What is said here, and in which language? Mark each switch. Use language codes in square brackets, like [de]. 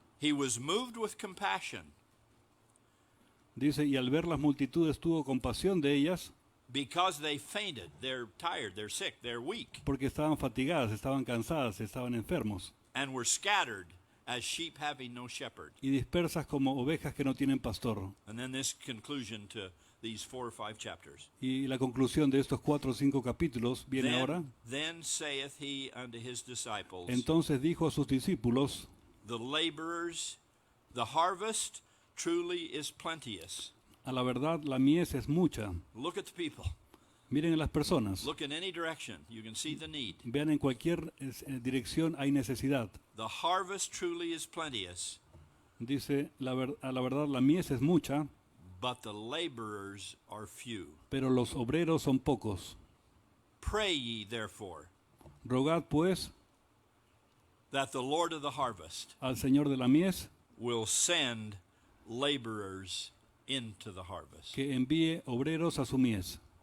[en] He was moved with compassion [es] Dice, y al ver las multitudes tuvo compasión de ellas, [en] because they fainted. They're tired. They're sick. They're weak. [es] porque estaban fatigadas, estaban cansadas, estaban enfermos, [en] And were scattered as sheep having no shepherd. [es] y dispersas como ovejas que no tienen pastor. [en] And then this conclusion to these 4 or 5 chapters. [es] Y la conclusión de estos 4 o 5 capítulos viene ahora. [en] Then saith he unto his disciples, [es] Entonces dijo a sus discípulos, [en] the laborers, the harvest truly is plenteous. [es] a la verdad la mies es mucha. [en] Look at the people. [es] Miren a las personas. [en] Look in any direction. You can see the need. [es] Vean en cualquier dirección hay necesidad. [en] The harvest truly is plenteous, [es] Dice, a la verdad la mies es mucha, [en] but the laborers are few. [es] pero los obreros son pocos. [en] Pray ye therefore [es] Rogad pues [en] that the Lord of the harvest [es] al Señor de la mies [en] will send laborers into the harvest. [es] que envíe obreros a su mies.